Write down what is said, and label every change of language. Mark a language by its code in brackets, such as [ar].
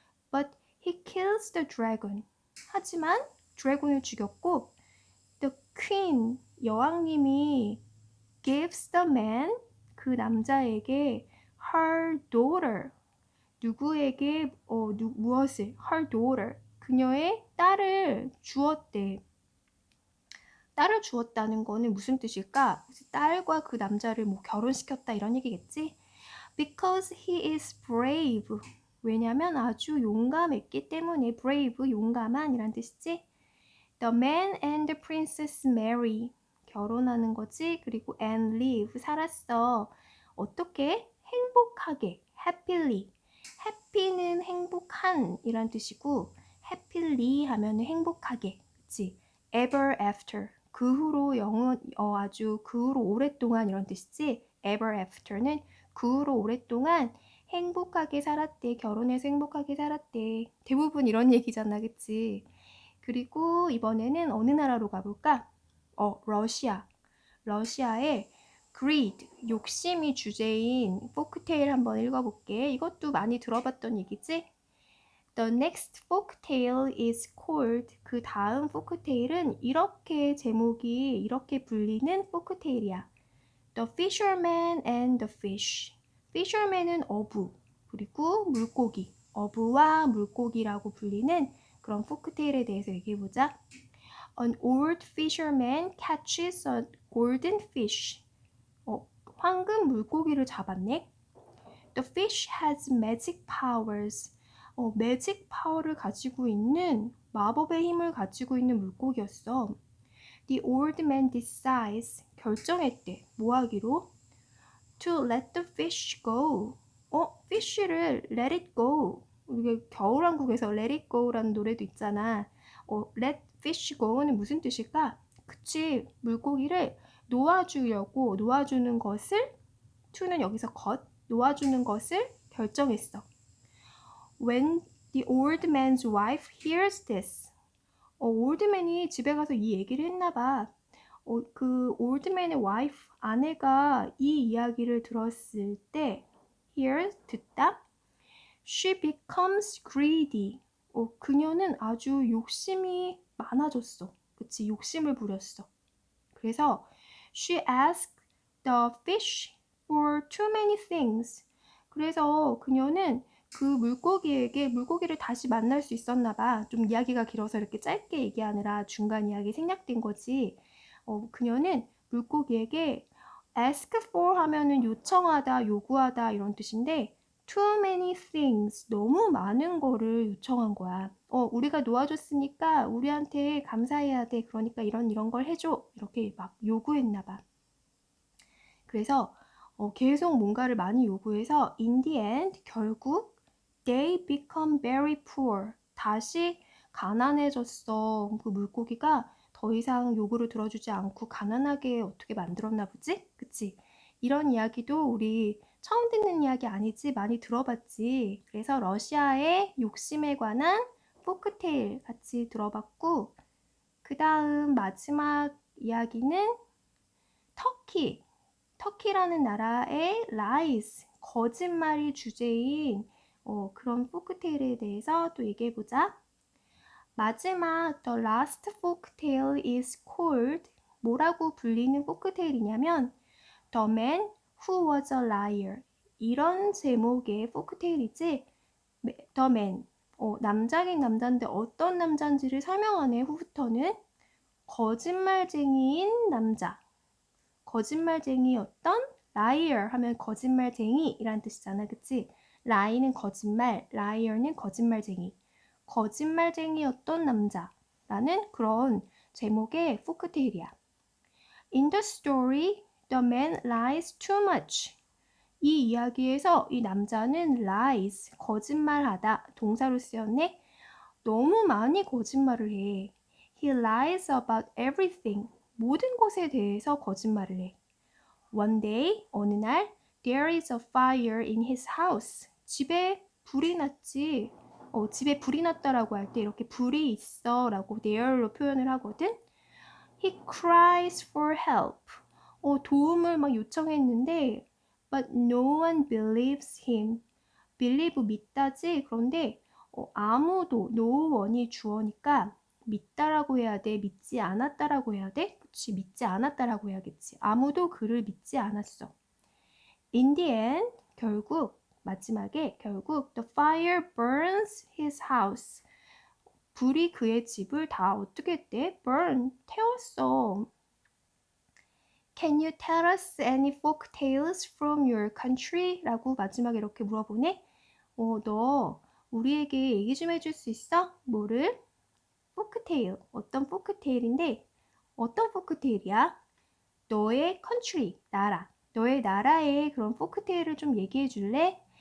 [en] But he kills the dragon. [ko] 하지만 드래곤을 죽였고 [en] the queen, 여왕님이 gives the man, [ko] 그 남자에게 [en] her daughter, [ko] 누구에게 무엇을 [en] her daughter, [ko] 그녀의 딸을 주었대. 딸을 주었다는 거는 무슨 뜻일까? 딸과 그 남자를 뭐 결혼시켰다 이런 얘기겠지? [en] Because he is brave. [ko] 왜냐면 아주 용감했기 때문에 brave, 용감한 이란 뜻이지? [en] The man and the princess marry. [ko] 결혼하는 거지. [en] 그리고 and live. [ko] 살았어. 어떻게? 행복하게. happily. happy는 행복한 이란 뜻이고 happily 하면은 행복하게. [en] 그치? ever after. [ko] 그 후로 아주 그 후로 오랫동안 이런 뜻이지. ever after는 그 후로 오랫동안 행복하게 살았대. 결혼해서 행복하게 살았대. 대부분 이런 얘기잖아. 그치? 그리고 이번에는 어느 나라로 가볼까? 러시아. 러시아의 greed, 욕심이 주제인 포크테일 한번 읽어볼게. 이것도 많이 들어봤던 얘기지? [en] The next folktale is called. [ko] 그 다음 포크테일은 이렇게 제목이 이렇게 불리는 포크테일이야. [en] The fisherman and the fish. [ko] fisherman은 어부, 그리고 물고기. 어부와 물고기라고 불리는 그런 포크테일에 대해서 얘기해보자. [en] An old fisherman catches a golden fish. [ko] 황금 물고기를 잡았네. [en] The fish has magic powers. [ko] 매직 파워를 가지고 있는 마법의 힘을 가지고 있는 물고기였어. [en] The old man decides. [ko] 결정했대. 뭐 하기로? [en] To let the fish go. fish를 let it go. [ko] 우리가 겨울왕국에서 let it go라는 노래도 있잖아. [en] let fish go [ko] 는 무슨 뜻일까? 그치, 물고기를 놓아주는 것을, to는 여기서 놓아주는 것을 결정했어. [en] When the old man's wife hears this. [ko] 올드맨이 집에 가서 이 얘기를 했나 봐. 그 올드맨의 와이프, 아내가 이 이야기를 들었을 때 hear, 듣다. [en] She becomes greedy. [ko] 그녀는 아주 욕심이 많아졌어. 그치, 욕심을 부렸어. [en] 그래서 she asked the fish for too many things. [ko] 그래서 그녀는 그 물고기를 다시 만날 수 있었나 봐. 좀 이야기가 길어서 이렇게 짧게 얘기하느라 중간 이야기 생략된 거지. 그녀는 물고기에게 ask for 하면은 요청하다, 요구하다 이런 뜻인데 [en] too many things, [ko] 너무 많은 거를 요청한 거야. 우리가 놓아줬으니까 우리한테 감사해야 돼. 그러니까 이런 걸 해줘. 이렇게 막 요구했나 봐. 그래서 계속 뭔가를 많이 요구해서 [en] in the end, 결국 they become very poor. [ko] 다시 가난해졌어. 그 물고기가 더 이상 요구를 들어주지 않고 가난하게 어떻게 만들었나 보지? 그치? 이런 이야기도 우리 처음 듣는 이야기 아니지? 많이 들어봤지? 그래서 러시아의 욕심에 관한 포크테일 같이 들어봤고, 그 다음 마지막 이야기는 터키. 터키라는 나라의 lies, 거짓말이 주제인 그런 포크테일에 대해서 또 얘기해보자. [en] 마지막 the last folktale is called, [ko] 뭐라고 불리는 포크테일이냐면 [en] The man who was a liar. [ko] 이런 제목의 포크테일이지. [en] The man, [ko] 남자긴 남자인데 어떤 남자인지를 설명하네. 후부터는 거짓말쟁이인 남자. 거짓말쟁이였던 liar 하면 거짓말쟁이라는 뜻이잖아. 그치? lie는 거짓말, liar는 거짓말쟁이. 거짓말쟁이였던 남자라는 그런 제목의 포크테일이야. [en] In the story, the man lies too much. [ko] 이 이야기에서 이 남자는 lies, 거짓말하다, 동사로 쓰였네. 너무 많이 거짓말을 해. [en] He lies about everything. [ko] 모든 것에 대해서 거짓말을 해. [en] One day, [ko] 어느 날, [en] there is a fire in his house. [ko] 집에 불이 났지. 집에 불이 났다라고 할 때 이렇게 불이 있어 라고 there로 표현을 하거든. [en] He cries for help. [ko] 도움을 막 요청했는데 [en] but no one believes him. believe [ko] 믿다지. 그런데 아무도, no one이 주어니까 믿다라고 해야 돼? 믿지 않았다라고 해야 돼? 그치, 믿지 않았다라고 해야겠지. 아무도 그를 믿지 않았어. [en] In the end, [ko] 결국, 마지막에 결국 [en] the fire burns his house. [ko] 불이 그의 집을 다 어떻게 했대? burn, 태웠어. [en] Can you tell us any folk tales from your country? [ko] 라고 마지막에 이렇게 물어보네. 너 우리에게 얘기 좀 해줄 수 있어? 뭐를? 포크테일. 어떤 포크테일인데 어떤 포크테일이야? 너의 country, 나라. 너의 나라의 그런 포크테일을 좀 얘기해 줄래?